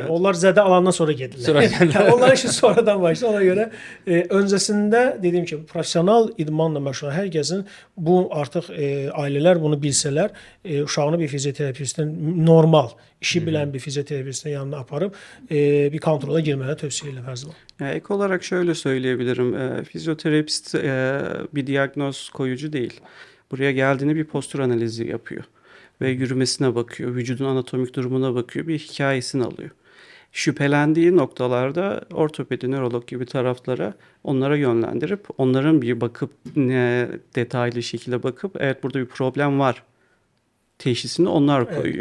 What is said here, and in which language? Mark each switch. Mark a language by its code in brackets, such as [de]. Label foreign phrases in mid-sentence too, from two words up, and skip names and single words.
[az] Onlar zədə alandan sonra gedirlər. Onlar işi sonradan başlayır. Ona görə öncəsində dediyim kimi professional idmanla məşğul hər kəsin bu artıq ailələr bunu bilsələr, uşağını bir fizioterapistin normal işi bilən bir fizioterapistin yanına aparıb bir kontrola girməni tövsiyə edirəm hər zaman. [tr] Ek olarak şöyle söyleyebilirim. Fizyoterapist bir diagnoz koyucu değil. Buraya geldiğinde bir postür analizi yapıyor. Ve yürümesine bakıyor, vücudun anatomik durumuna bakıyor, bir hikayesini alıyor. Şüphelendiği noktalarda ortopedi, nörolog gibi taraflara onlara yönlendirip onların bir bakıp detaylı şekilde bakıp evet burada bir problem var teşhisini onlar koyuyor.